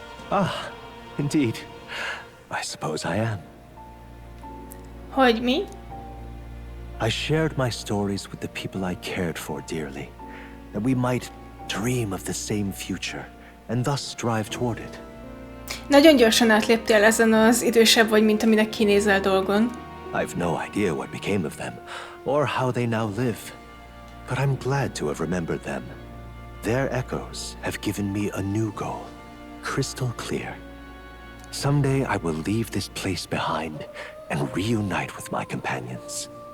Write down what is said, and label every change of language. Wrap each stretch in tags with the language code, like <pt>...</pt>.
<en>Ah, indeed. I suppose I am.</en> <hu>Hogy mi?</hu> <en>I shared my stories with the people I cared for dearly, that we might dream of the same future, and thus strive toward it.</en> <hu>Nagyon gyorsan átléptél ezen az idősebb vagy, mint aminek kinézel dolgon.</hu> <en>I've no idea what became of them, or how they now live. But I'm glad to have remembered them. Their echoes have given me a new goal, crystal clear. Someday I will leave this place behind and reunite with my companions.</en>